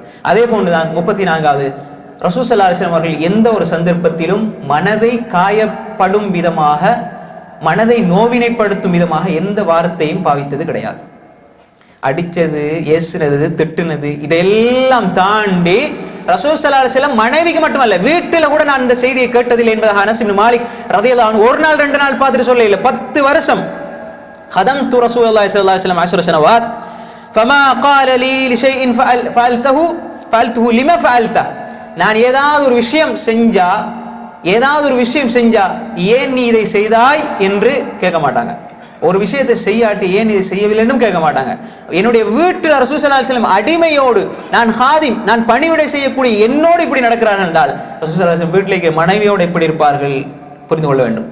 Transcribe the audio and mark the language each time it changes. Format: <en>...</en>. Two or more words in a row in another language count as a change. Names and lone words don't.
<ta>அதே போன்றுதான் 34வது</ta> <ar>رسول صلى الله عليه وسلم</ar> <ta>அவர்கள் எந்த ஒரு சந்தர்ப்பத்திலும் மனதை காயப்படும் விதமாக, மனதை நோவினைப்படுத்தும் விதமாக எந்த வார்த்தையும் பாவித்தது கிடையாது. அடிச்சது, ஏசுனது, திட்டுனது இதெல்லாம் தாண்டி</ta> <ar>رسول صلى الله عليه وسلم</ar> <ta>மனைவிக்கு மட்டுமல்ல, வீட்டில கூட நான் இந்த செய்தியை கேட்டதில்லை என்பதாக அனஸ் இப்னு மாலிக்</ta> <ar>رضي الله عنه</ar> <ta>ஒரு நாள் 2 நாள் பார்த்துட்டு சொல்ல இல்லை, 10 வருஷம்</ta> <ar>خدمت رسول الله صلى الله عليه وسلم 10 سنوات فما قال لي لشيء فعلته لما فعلته,</ar> <ta>நான் ஏதாவது ஒரு விஷயம் செஞ்சா ஏன் நீ இதை செய்தாய் என்று கேட்க மாட்டாங்க. ஒரு விஷயத்தை செய்யாட்டி ஏன் இதை செய்யவில்லை என்றும் கேட்க மாட்டாங்க. என்னுடைய வீட்டில்</ta> <ar>رسول صلى الله عليه وسلم</ar> <ta>அடிமையோடு, நான் ஹாதிம், நான் பணிவிடை செய்யக்கூடிய என்னோடு இப்படி நடக்கிறார்கள் என்றால்</ta> <ar>رسول صلى الله عليه وسلم</ar> <ta>வீட்டிலேயே மனைவியோடு எப்படி இருப்பார்கள் புரிந்து கொள்ள வேண்டும்.</ta>